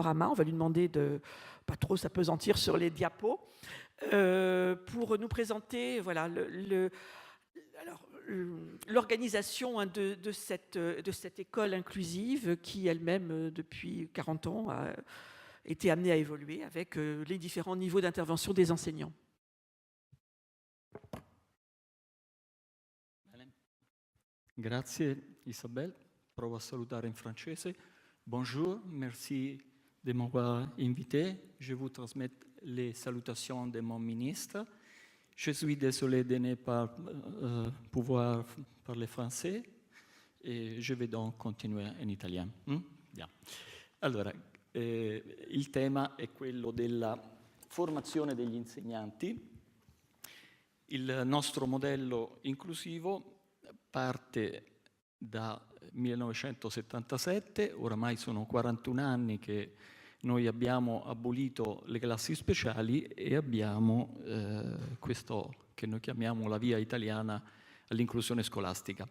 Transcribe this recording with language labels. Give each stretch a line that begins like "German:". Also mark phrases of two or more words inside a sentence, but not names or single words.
French: On va lui demander de pas trop s'apesantir sur les diapos pour nous présenter voilà, l'organisation de cette école inclusive qui elle-même, depuis 40 ans, a été amenée à évoluer avec les différents niveaux d'intervention des enseignants.
Italian: Grazie Isabelle, provo a salutare in francese.
French: Bonjour, merci de m'avoir invité. Je vous transmets les salutations de mon ministre. Je suis désolé de ne pas pouvoir parler français e je vais donc
Italian: continuare in italiano. Yeah. Allora, il tema è quello della formazione degli insegnanti. Il nostro modello inclusivo parte da 1977, oramai sono 41 anni che noi abbiamo abolito le classi speciali e abbiamo questo che noi chiamiamo la via italiana all'inclusione scolastica.